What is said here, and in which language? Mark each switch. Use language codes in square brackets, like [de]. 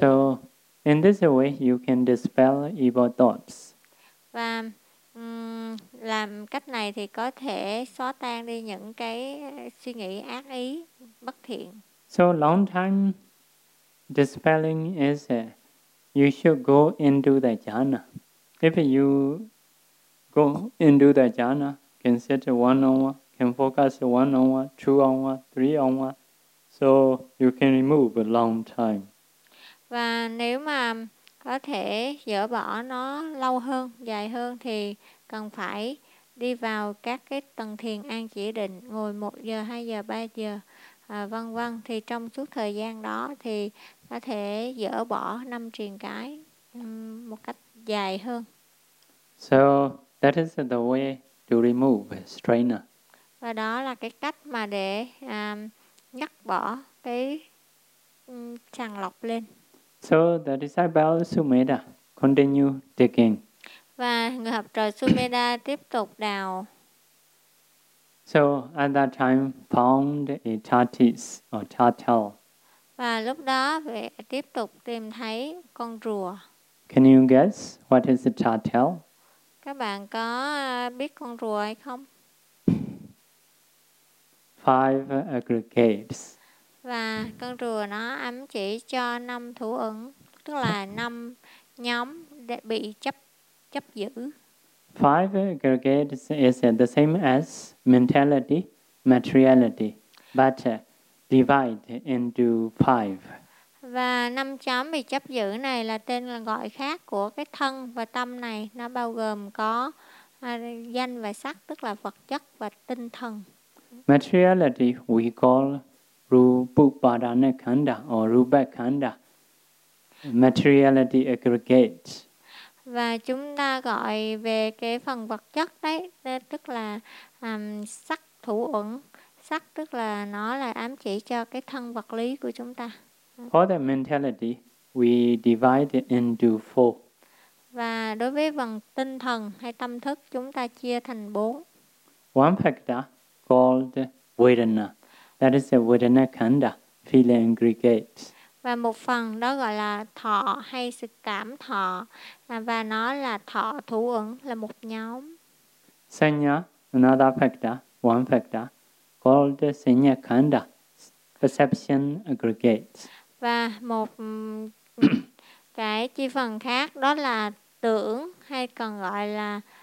[en] So, in this way, you can dispel evil thoughts. [vi] Và làm cách này thì có thể xóa tan đi những cái suy nghĩ ác ý, bất thiện. [en] So, long time dispelling is you should go into the jhana. If you go into the jhana, can sit 1 hour, can focus 1 hour, 2 hour, 3 hour, so you can remove a long time. [vi] Và nếu mà có thể dỡ bỏ nó lâu hơn, dài hơn thì cần phải đi vào các cái tầng thiền an chỉ định, ngồi 1 giờ, 2 giờ, 3 giờ, vân vân, thì trong suốt thời gian đó thì có thể dỡ bỏ năm triền cái một cách dài hơn. [en] So that is the way to remove strainer. [vi] Và đó là cái cách mà để nhấc bỏ cái tràng lọc lên. [en] So the disciple Sumedha continue digging. [vi] Và người học trò Sumedha tiếp tục đào. [en] So at that time found a tortoise or turtle. [vi] Và lúc đó về tiếp tục tìm thấy con rùa. [en] Can you guess what is a turtle? [vi] Các bạn có biết con rùa hay không? [en] 5 aggregates. [vi] Và con rùa nó ám chỉ cho 5 thủ ứng, tức là 5 nhóm bị chấp giữ. [en] 5 aggregates is the same as mentality, materiality, but divide into 5. [vi] Và 5 chấm bị chấp giữ này là tên là gọi khác của cái thân và tâm này. Nó bao gồm có danh và sắc, tức là vật chất và tinh thần. [en] Materiality we call Rupupadana Khanda or Rupa Khanda. Materiality aggregate. [vi] Và chúng ta gọi về cái phần vật chất đấy, tức là sắc thủ uẩn. Sắc tức là nó là ám chỉ cho cái thân vật lý của chúng ta. [en] For the mentality, we divide it into 4. [vi] Và đối với phần tinh thần hay tâm thức, chúng ta chia thành 4. [en] One factor called Vedana. That is the Vedana Khanda, feeling aggregate. [vi] Và một phần đó gọi là thọ hay sự cảm thọ. Và nó là thọ thủ ẩn, là một nhóm. [en] Sanya, another factor, one factor, called Sanya Khanda, perception aggregate. [vi] Và một cái chi phần khác đó là tưởng, hay còn gọi là